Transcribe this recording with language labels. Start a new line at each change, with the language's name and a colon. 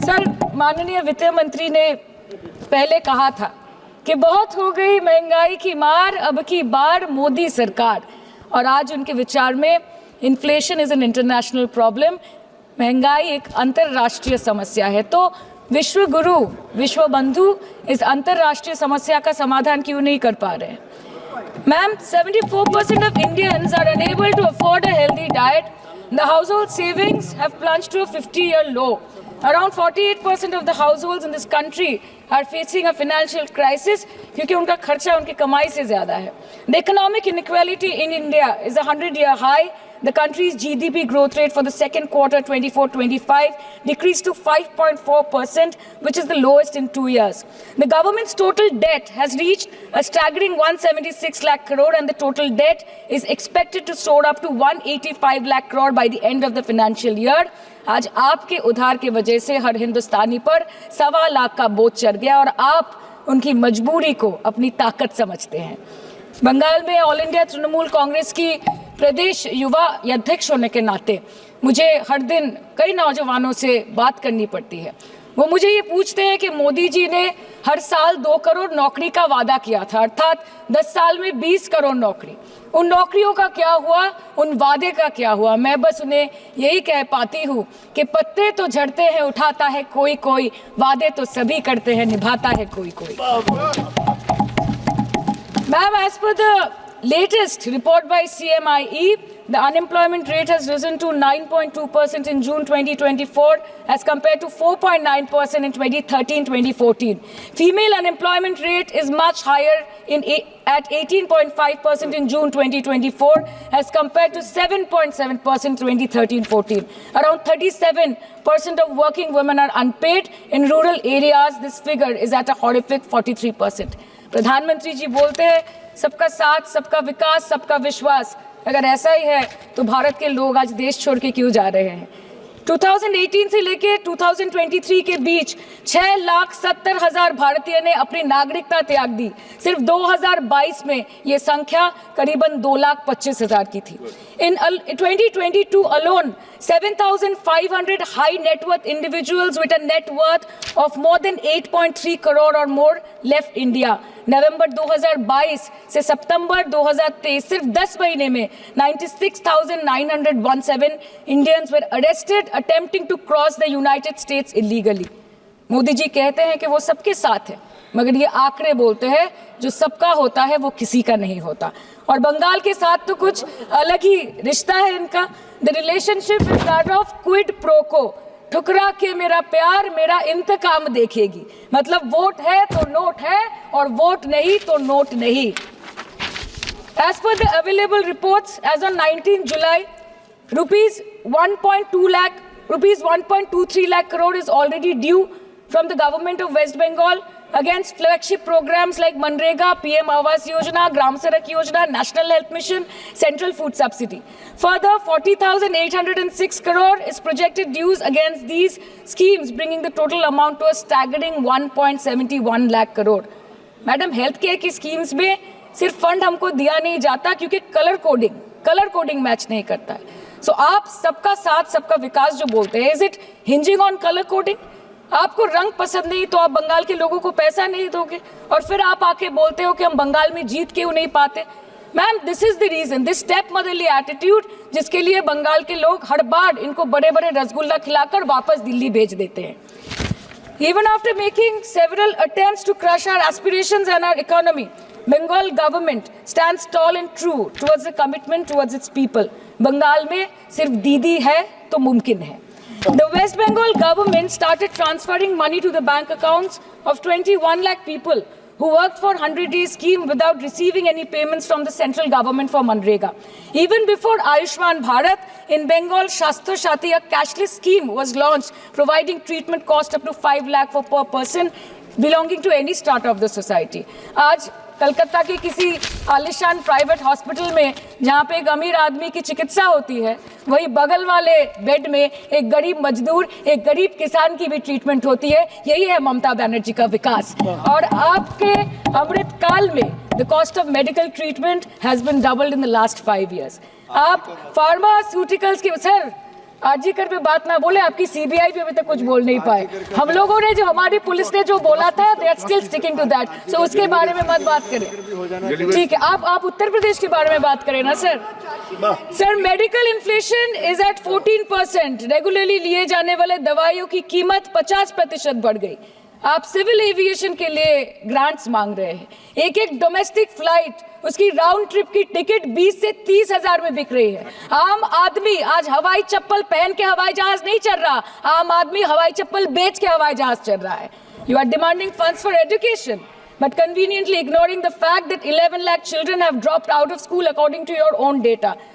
Hindi: Sir, माननीय वित्त मंत्री ने पहले कहा था कि बहुत हो गई महंगाई की मार, अब की बार मोदी सरकार, और आज उनके विचार में
English: inflation is an international problem,
Hindi: महंगाई एक अंतरराष्ट्रीय समस्या है। तो विश्व गुरु विश्व बंधु इस अंतरराष्ट्रीय समस्या का समाधान क्यों नहीं कर पा रहे हैं?
English: Ma'am, 74% of Indians are unable to afford a healthy diet. The household savings have plunged to a 50-year low. Around 48% of the households in this country are facing a financial crisis
Hindi: क्योंकि उनका खर्चा उनकी कमाई से ज्यादा है।
English: The economic inequality in India is a 100-year high. The country's GDP growth rate for the second quarter 24-25 decreased to 5.4%, which is the lowest in 2 years. The government's total debt has reached a staggering 176 lakh crore, and the total debt is expected to soar up to 185 lakh crore by the end of the financial year.
Hindi: आज आपके उधार की वजह से हर हिंदुस्तानी पर 1.25 लाख का बोझ चढ़ गया और आप उनकी मजबूरी को अपनी ताकत समझते हैं। बंगाल में ऑल इंडिया तृणमूल कांग्रेस की प्रदेश युवा अध्यक्ष होने के नाते मुझे हर दिन कई नौजवानों से बात करनी पड़ती है। वो मुझे ये पूछते हैं कि मोदी जी ने हर साल 2 करोड़ नौकरी का वादा किया था, अर्थात 10 साल में 20 करोड़ नौकरी। उन नौकरियों का क्या हुआ, उन वादे का क्या हुआ? मैं बस उन्हें यही कह पाती हूँ कि पत्ते तो झड़ते हैं उठाता है कोई कोई, वादे तो सभी करते हैं निभाता है कोई कोई।
English: Ma'am, as per the latest report by CMIE, the unemployment rate has risen to 9.2% in June 2024 as compared to 4.9% in 2013-2014. Female unemployment rate is much higher at 18.5% in June 2024 as compared to 7.7% 2013-14. Around 37% of working women are unpaid. In rural areas, this figure is at a horrific 43%.
Hindi: प्रधानमंत्री जी बोलते हैं सबका साथ, सबका विकास, सबका विश्वास। अगर ऐसा ही है तो भारत के लोग आज देश छोड़ के क्यों जा रहे हैं? 2018 से लेके 2023 के बीच 6,70,000 भारतीय ने अपनी नागरिकता त्याग दी। सिर्फ 2022 में ये संख्या करीबन 2,25,000 की थी।
English: In 2022 alone, 7,500 high net worth individuals with a net worth of more than 8.3 crore or more left India.
Hindi: नवंबर 2022 से सितंबर 2023 सिर्फ 10 महीने में
English: 96,917 Indians were arrested attempting to cross the United States illegally.
Hindi: Modi ji कहते हैं कि वो सबके साथ है, मगर ये आंकड़े बोलते हैं जो सबका होता है वो किसी का नहीं होता। और बंगाल के साथ तो कुछ अलग ही रिश्ता है इनका।
English: the relationship is that of quid pro quo,
Hindi: ठुकरा के मेरा प्यार मेरा इंतकाम देखेगी। मतलब वोट है तो नोट है और वोट नहीं तो नोट नहीं।
English: As per the available reports, as on 19 July, rupees 1.23 lakh crore is already due from the government of West Bengal, against flagship programs like Manrega, PM Awas Yojana, Gram Sadak Yojana, National Health Mission, Central Food Subsidy. Further, 40,806 crore is projected dues against these schemes, bringing the total amount to a staggering 1.71 lakh crore.
Hindi: Madam, health care की schemes में सिर्फ fund हमको दिया नहीं जाता क्योंकि colour coding match नहीं करता है. सो आप सबका साथ सबका विकास जो बोलते हैं,
English: Is it hinging on colour coding?
Hindi: आपको रंग पसंद नहीं तो आप बंगाल के लोगों को पैसा नहीं दोगे और फिर आप आके बोलते हो कि हम बंगाल में जीत क्यों नहीं पाते. Ma'am,
English: this is the reason, this stepmotherly attitude,
Hindi: जिसके लिए बंगाल के लोग हर बार इनको बड़े बड़े रसगुल्ला खिलाकर वापस दिल्ली भेज देते हैं.
English: Even after making several attempts to crush our aspirations and our economy, Bengal government stands tall and true towards the commitment towards its people.
Hindi: Bengal में सिर्फ दीदी है तो मुमकिन है.
English: The West Bengal government started transferring money to the bank accounts of 21 lakh people who worked for 100-day scheme without receiving any payments from the central government for Manrega. Even before Ayushman Bharat, in Bengal, Shastra Shati, a cashless scheme was launched, providing treatment cost up to 5 lakh for per person belonging to any strata of the society.
Hindi: आज कलकत्ता के किसी आलिशान private hospital में जहाँ पे एक अमीर आदमी की चिकित्सा होती है, वही बगल वाले बेड में एक गरीब मजदूर, एक गरीब किसान की भी ट्रीटमेंट होती है. यही है ममता बनर्जी का विकास. और आपके अमृत काल में
English: The cost of medical treatment has been doubled in the last 5 years.
Hindi: आप फार्मास्यूटिकल्स के सर आरजीकर पे बात ना बोले, आपकी सीबीआई पे अभी तक कुछ बोल नहीं पाए. हम लोगों ने जो, हमारी पुलिस ने जो बोला था,
English: They are still sticking to that.
Hindi: सो उसके बारे में मत बात करें, ठीक है? आप उत्तर प्रदेश के बारे में बात करें ना sir. Sir,
English: Medical inflation is at 14%.
Hindi: Regularly लिए जाने वाले दवाइयों की कीमत 50% बढ़ गई. आप सिविल एविएशन के लिए ग्रांट्स मांग रहे हैं. एक डोमेस्टिक फ्लाइट, उसकी राउंड ट्रिप की टिकट 20 से 30 हजार में बिक रही है. आम आदमी आज हवाई चप्पल पहन के हवाई जहाज नहीं चल रहा, आम आदमी हवाई चप्पल बेच के हवाई जहाज चल रहा है.
English: You are demanding funds for education but conveniently ignoring the fact that 11 lakh children have dropped out of school according to your own data.